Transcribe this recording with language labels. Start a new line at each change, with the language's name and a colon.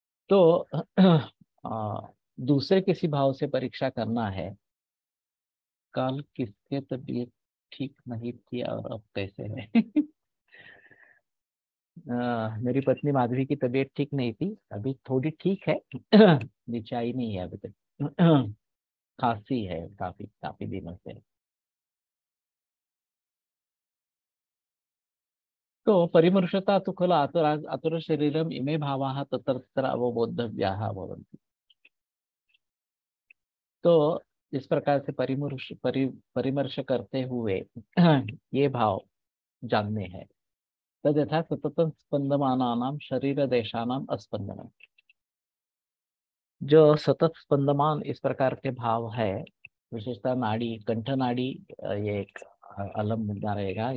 Hindi: तो दूसरे किसी भाव से परीक्षा करना है, कल किसके तबीयत ठीक नहीं थी और अब कैसे है? मेरी पत्नी माधवी की तबीयत ठीक नहीं थी, अभी थोड़ी ठीक है। नीचे आई नहीं है अभी तक। खांसी है काफी काफी दिनों से।
Sanskrit: तो परिमर्शता तो खलु आतुर शरीरम इमे भावाः तत्र तत्र अवबोधव्याः भवन्ति।
Hindi: तो इस प्रकार से परिमर्श करते हुए ये भाव जानने हैं।
Sanskrit: तद यथा सततं स्पंदमानानां शरीर देशानाम अस्पंदनम।
Hindi: जो सतत स्पंदमान इस प्रकार के भाव है, विशेषतः नाड़ी, कंठ नाड़ी, ये एक अलग मुद्दा रहेगा।